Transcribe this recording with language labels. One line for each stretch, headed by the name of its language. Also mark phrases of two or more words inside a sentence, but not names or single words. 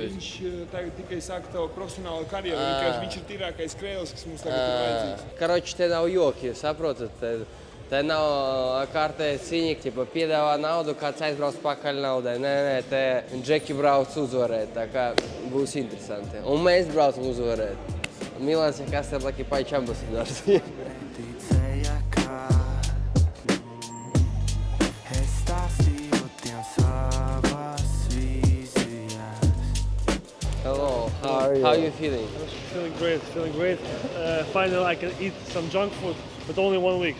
Latvian: Viņš tagad tikai sāka tavu profesionālu karjeru, vienkārši viņš ir tīrākais skrējējs, kas mums tagad ir vajadzīgs. Karoči, te nav joki, saprotat? Te nav kārtēja cīņa, ja piedāvā naudu, kāds aizbrauc pakaļ naudai. Nē, te Džeki brauc uzvarēt, tā kā būs interesanti. Un mēs braucam uzvarēt. Milans ir kas ir Lucky Punch ambasadors.
English: Hello, how are you feeling? Feeling great. Finally I can eat some junk food, but only 1 week.